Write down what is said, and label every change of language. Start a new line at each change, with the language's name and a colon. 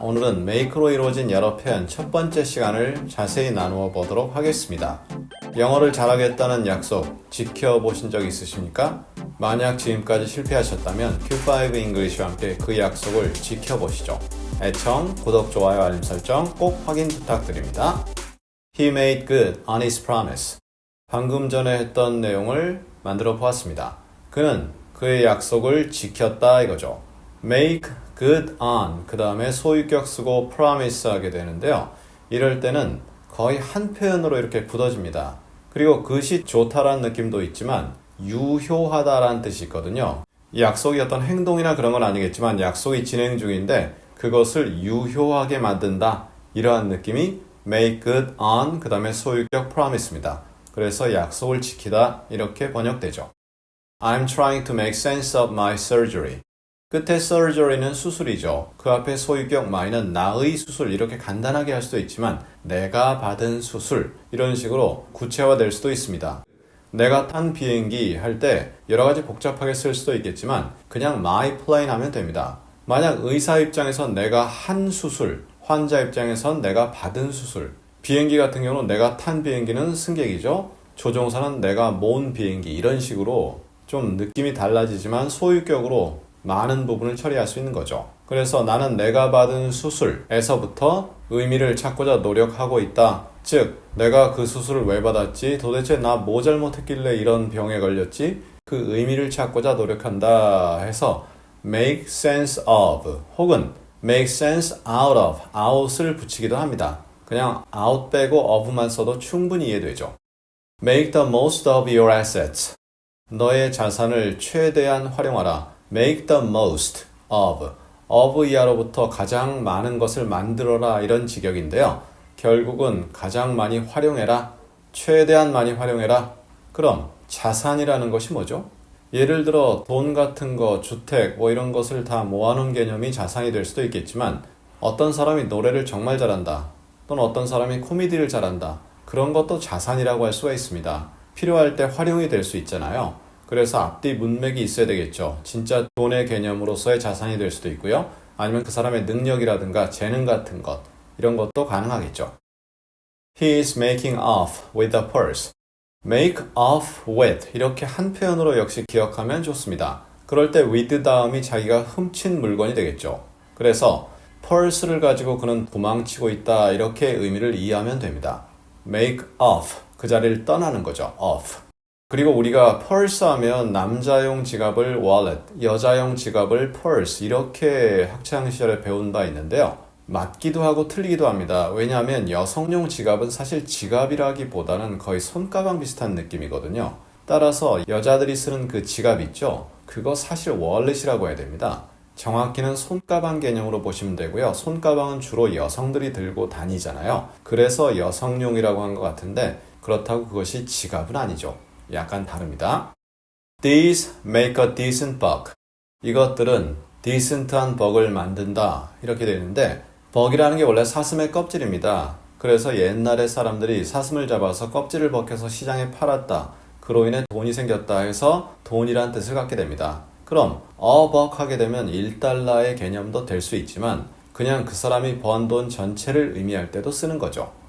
Korean: 오늘은 make로 이루어진 여러 표현 첫 번째 시간을 자세히 나누어 보도록 하겠습니다. 영어를 잘하겠다는 약속 지켜보신 적 있으십니까? 만약 지금까지 실패하셨다면 Q5 English와 함께 그 약속을 지켜보시죠. 애청, 구독, 좋아요, 알림 설정 꼭 확인 부탁드립니다.
English: He made good on his promise.
Korean: 방금 전에 했던 내용을 만들어 보았습니다. 그는 그의 약속을 지켰다 이거죠. make good on 그 다음에 소유격 쓰고 promise 하게 되는데요. 이럴 때는 거의 한 표현으로 이렇게 굳어집니다. 그리고 그것이 좋다라는 느낌도 있지만 유효하다라는 뜻이 있거든요. 이 약속이 어떤 행동이나 그런 건 아니겠지만 약속이 진행 중인데 그것을 유효하게 만든다 이러한 느낌이 make good on 그 다음에 소유격 promise입니다. 그래서 약속을 지키다 이렇게 번역되죠.
English: I'm trying to make sense of my surgery.
Korean: 끝에 surgery는 수술이죠. 그 앞에 소유격 my는 나의 수술 이렇게 간단하게 할 수도 있지만 내가 받은 수술 이런 식으로 구체화될 수도 있습니다. 내가 탄 비행기 할 때 여러 가지 복잡하게 쓸 수도 있겠지만 그냥 my plane 하면 됩니다. 만약 의사 입장에선 내가 한 수술, 환자 입장에선 내가 받은 수술, 비행기 같은 경우는 내가 탄 비행기는 승객이죠. 조종사는 내가 몬 비행기 이런 식으로 좀 느낌이 달라지지만 소유격으로 많은 부분을 처리할 수 있는 거죠. 그래서 나는 내가 받은 수술에서부터 의미를 찾고자 노력하고 있다. 즉, 내가 그 수술을 왜 받았지? 도대체 나 뭐 잘못했길래 이런 병에 걸렸지? 그 의미를 찾고자 노력한다 해서 make sense of 혹은 make sense out of, out을 붙이기도 합니다. 그냥 out 빼고 of만 써도 충분히 이해되죠.
English: make the most of your assets.
Korean: 너의 자산을 최대한 활용하라. make the most of 이하로부터 가장 많은 것을 만들어라 이런 직역인데요. 결국은 가장 많이 활용해라, 최대한 많이 활용해라. 그럼 자산이라는 것이 뭐죠? 예를 들어 돈 같은 거, 주택 뭐 이런 것을 다 모아놓은 개념이 자산이 될 수도 있겠지만 어떤 사람이 노래를 정말 잘한다 또는 어떤 사람이 코미디를 잘한다 그런 것도 자산이라고 할 수가 있습니다. 필요할 때 활용이 될 수 있잖아요. 그래서 앞뒤 문맥이 있어야 되겠죠. 진짜 돈의 개념으로서의 자산이 될 수도 있고요. 아니면 그 사람의 능력이라든가 재능 같은 것 이런 것도 가능하겠죠.
English: He is making off with the purse.
Korean: make off with 이렇게 한 표현으로 역시 기억하면 좋습니다. 그럴 때 with 다음이 자기가 훔친 물건이 되겠죠. 그래서 purse를 가지고 그는 도망치고 있다 이렇게 의미를 이해하면 됩니다. make off 그 자리를 떠나는 거죠.
English: off.
Korean: 그리고 우리가 purse 하면 남자용 지갑을 wallet, 여자용 지갑을 purse 이렇게 학창시절에 배운 바 있는데요. 맞기도 하고 틀리기도 합니다. 왜냐하면 여성용 지갑은 사실 지갑이라기보다는 거의 손가방 비슷한 느낌이거든요. 따라서 여자들이 쓰는 그 지갑 있죠? 그거 사실 wallet이라고 해야 됩니다. 정확히는 손가방 개념으로 보시면 되고요. 손가방은 주로 여성들이 들고 다니잖아요. 그래서 여성용이라고 한 것 같은데 그렇다고 그것이 지갑은 아니죠. 약간 다릅니다.
English: These make a decent buck.
Korean: 이것들은 decent한 벅을 만든다. 이렇게 되는데 벅이라는 게 원래 사슴의 껍질입니다. 그래서 옛날에 사람들이 사슴을 잡아서 껍질을 벗겨서 시장에 팔았다. 그로 인해 돈이 생겼다 해서 돈이란 뜻을 갖게 됩니다. 그럼 a buck 하게 되면 1달러의 개념도 될 수 있지만 그냥 그 사람이 번 돈 전체를 의미할 때도 쓰는 거죠.